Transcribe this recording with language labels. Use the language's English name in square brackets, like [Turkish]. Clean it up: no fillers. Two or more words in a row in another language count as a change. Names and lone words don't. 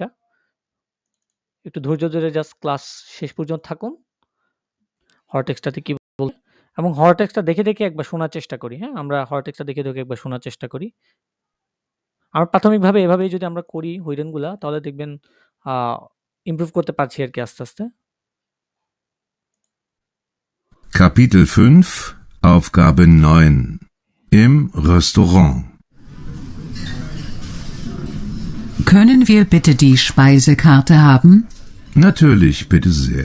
[Bangla] একটু ধৈর্য ধরে জাস্ট ক্লাস শেষ পর্যন্ত থাকুন। হর টেক্সটটাতে কি বল, এবং হর টেক্সটটা দেখে দেখে একবার শোনার চেষ্টা করি। হ্যাঁ, আমরা হর টেক্সটটা দেখে দেখে একবার শোনার চেষ্টা করি। আমরা প্রাথমিকভাবে এভাবেই যদি আমরা করি হৈরেনগুলা, তাহলে দেখবেন ইমপ্রুভ করতে পারছি আর কি আস্তে আস্তে। [German] Kapitel 5, Aufgabe 9. Im Restaurant. Können wir bitte die Speisekarte haben? Natürlich, bitte sehr.